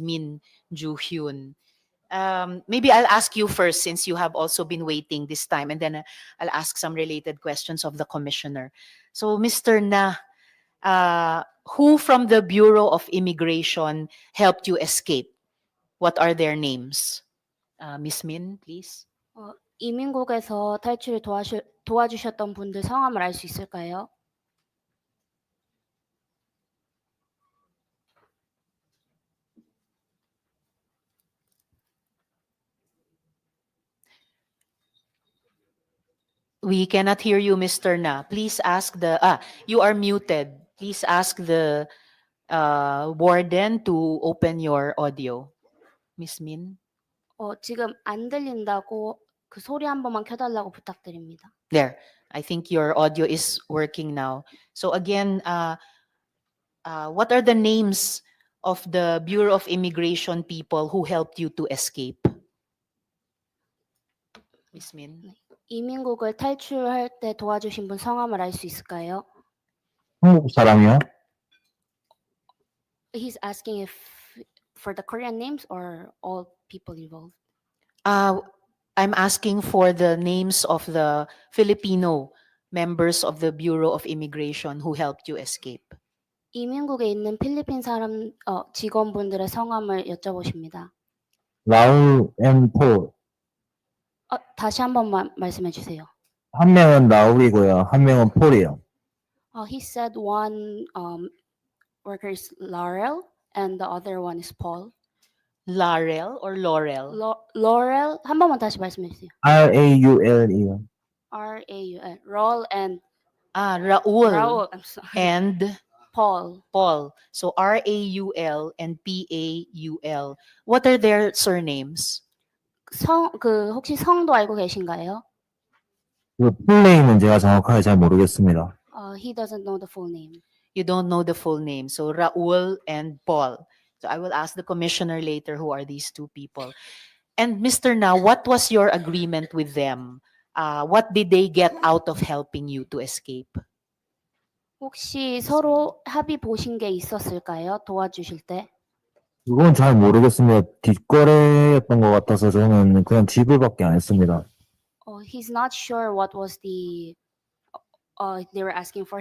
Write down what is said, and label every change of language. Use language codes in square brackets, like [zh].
[en] Min Joo-hyun. Maybe I'll ask you first since you have also been waiting this time, and then I'll ask some related questions of the commissioner. So, Mr. Na, who from the Bureau of Immigration helped you escape? What are their names? Miss Min, please. [ko] 이민국에서 탈출을 도와주셨던 분들 성함을 알 수 있을까요? [en] We cannot hear you, Mr. Na. Please ask you are muted. Please ask the warden to open your audio. Miss Min. [ko] 지금 안 들린다고 그 소리 한 번만 켜달라고 부탁드립니다. [en] There. I think your audio is working now. So again, what are the names of the Bureau of Immigration people who helped you to escape? Miss Min. [ko] 이민국을 탈출할 때 도와주신 분 성함을 알 수 있을까요? 한국 사람이요? [en] He's asking if for the Korean names or all people involved. I'm asking for the names of the Filipino members of the Bureau of Immigration who helped you escape. [ko] 이민국에 있는 필리핀 사람 직원분들의 성함을 여쭤보십니다. 라울 앤 폴. 다시 한 번만 말씀해 주세요. 한 명은 라울이고요. 한 명은 폴이요. [en] He said one worker is Laurel and the other one is Paul. Laurel or Laurel? [ko] Laurel 한 번만 다시 말씀해 주세요. RAUL이요. [en] RAUL. Raul and Raul I'm sorry. and Paul. Paul. So RAUL and PAUL. What are their surnames? [ko] 혹시 성도 알고 계신가요? 그 풀네임은 제가 정확하게 잘 모르겠습니다. [en] He doesn't know the full name. You don't know the full name. So Raul and Paul. So I will ask the commissioner later who are these two people. And Mr. Na, what was your agreement with them? What did they get out of helping you to escape? [ko] 혹시 서로 합의 보신 게 있었을까요? 도와주실 때? 그건 잘 모르겠습니다. 뒷거래였던 것 같아서 저는 그냥 지불밖에 안 했습니다. [en] He's not sure what was they were asking for.